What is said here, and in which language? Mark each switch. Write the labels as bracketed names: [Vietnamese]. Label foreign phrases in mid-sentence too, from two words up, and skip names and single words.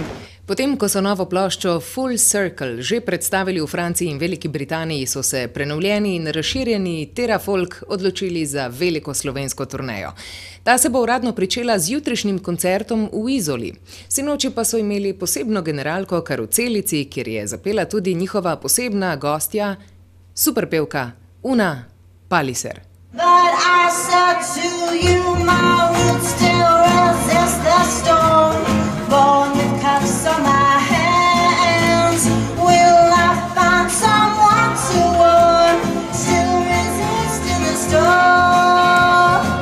[Slovenian] Potem, ko so novo ploščo Full Circle že predstavili v Franciji in Veliki Britaniji, so se prenovljeni in razširjeni Terafolk odločili za veliko slovensko turnejo. Ta se bo uradno pričela z jutrišnjim koncertom v Izoli. Sinoči pa so imeli posebno generalko kar v Celici, kjer je zapela tudi njihova posebna gostja, superpevka Una Palliser. [English] But I said to you, my roots still resist the storm. Born with cuffs on my hands, will I find someone to warm, still resist in the storm?